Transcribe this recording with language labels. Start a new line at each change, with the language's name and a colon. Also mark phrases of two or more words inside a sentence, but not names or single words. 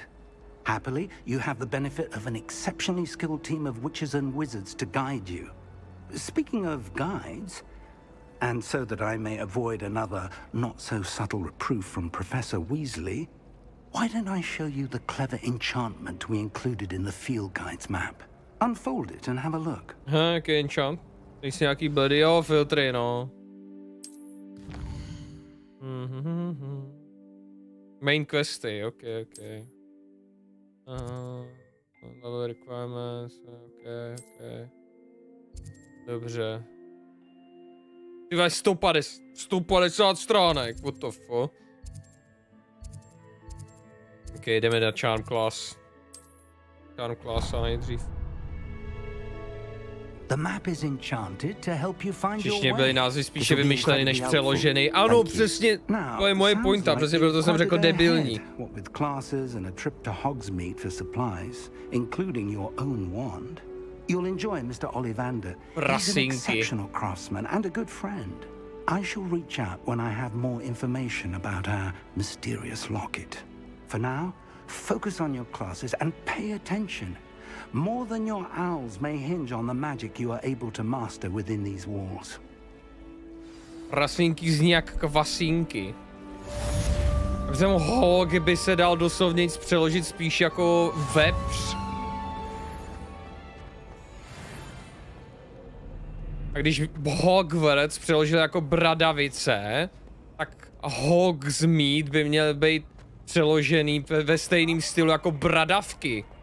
English: Happily, you have the benefit of an exceptionally skilled team of witches and wizards to guide you. Speaking of guides, and so that I may avoid another not-so-subtle reproof from Professor Weasley, why don't I show you the clever enchantment we included in the field guide's map? Unfold it and have a look.
Czech: Jaký enchant? Nejsi nějaký bloody, jo, filtry, no.
English: Main questy, okay. Level requirements, okay.
Czech: Dobře. Ty máš 150 stránek,
English: what the fuck?
Czech: Ok, jdeme na Charm Class. Charm Class a nejdřív.
English: The map is enchanted to help you find your
Czech: Všichni
English: way.
Czech: byli názvy spíše vymyšlený než přeložený. Ano, přesně, to je moje pointa, přesně proto jsem řekl debilní.
English: What with classes and a trip to Hogsmeade for supplies, including your own wand, you'll enjoy Mr. Ollivander. He's an exceptional craftsman and a good friend. I shall reach out when I have more information about our mysterious locket. For now, focus on your classes and pay attention. More than your owls may hinge on the magic you are able to master within these walls.
Czech: Prasinky zní jak kvasínky. Ten hog by se dal doslovně přeložit spíš jako vepř. A když Hogwarts přeložil jako bradavice, tak Hogsmeade by měl být přeložený ve stejném stylu jako bradavky.